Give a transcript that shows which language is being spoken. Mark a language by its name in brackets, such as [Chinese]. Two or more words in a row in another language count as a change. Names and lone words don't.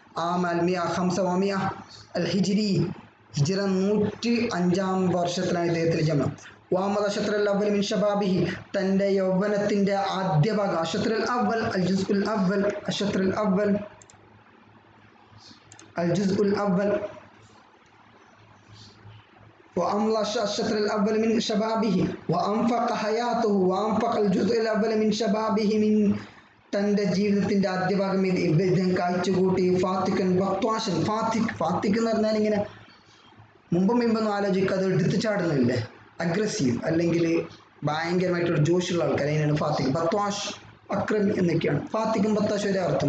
[Malayalam] ഹിജ്രി 105 വർഷത്തിലാണ് ഇദ്ദേഹത്തിൻ്റെ ജന്മം. [Arabic] وأمضى العشر الأول من شبابه [Malayalam] തൻ്റെ യൗവനത്തിൻ്റെ ആദ്യ ഭാഗം, [Arabic] العشر الأول الجزء الأول وأمضى الشطر الأول من شبابه وأنفق حياته وأنفق الجزء الأول من شبابه من [Malayalam] തൻ്റെ ജീവിതത്തിൻ്റെ ആദ്യ ഭാഗം ഇദ്ദേഹം കാഴ്ചകൂട്ടി. ഫാത്തിഖ് എന്ന് പറഞ്ഞാൽ ഇങ്ങനെ മുമ്പൊന്നും ആലോചിക്കാതെ എടുത്തു ചാടുന്നില്ലേ, അഗ്രസീവ് അല്ലെങ്കിൽ ഭയങ്കരമായിട്ടൊരു ജോഷുള്ള ആൾക്കാർ, അതിനാണ് ഫാത്തിഖ്. ബത്വാഷ് അക്രമി എന്നൊക്കെയാണ്. ഫാത്തിഖും ബത്താഷ് ഒരേ അർത്ഥം.